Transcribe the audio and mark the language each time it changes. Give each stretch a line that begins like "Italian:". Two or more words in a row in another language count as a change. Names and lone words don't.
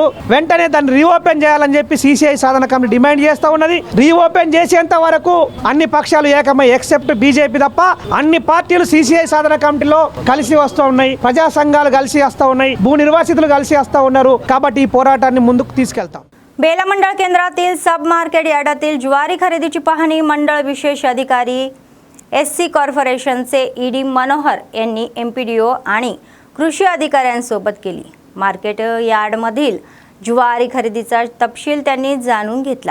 Telugu: వెంటనే దాన్ని రీఓపెన్ చేయాలని చెప్పి సీసీఐ సాధన కమిటీ డిమాండ్ చేస్తూ ఉన్నది. రీఓపెన్ చేసేంత వరకు అన్ని పక్షాలు ఏకమై ఎక్సెప్ట్ బీజేపీ తప్ప అన్ని పార్టీలు సీసీఐ సాధన కమిటీలో కలిసి వస్తూ ఉన్నాయి. ప్రజా సంఘాలు కలిసి వస్తూ ఉన్నాయి, భూ నిర్వాసితులు కలిసి వస్తూ ఉన్నారు. కాబట్టి ఈ పోరాటాన్ని ముందుకు తీసుకెళ్తాం.
Marathi: बेला मंडळ केंद्रातील
English: sub market
Marathi: यार्डातील ज्वारी खरेदीची पाहणी मंडळ विशेष अधिकारी एससी कॉर्पोरेशनचे ईडी मनोहर यांनी एमपीडीओ आणि कृषी अधिकाऱ्यांसोबत केली. मार्केट यार्डमधील ज्वारी खरेदीचा तपशील त्यांनी जाणून घेतला.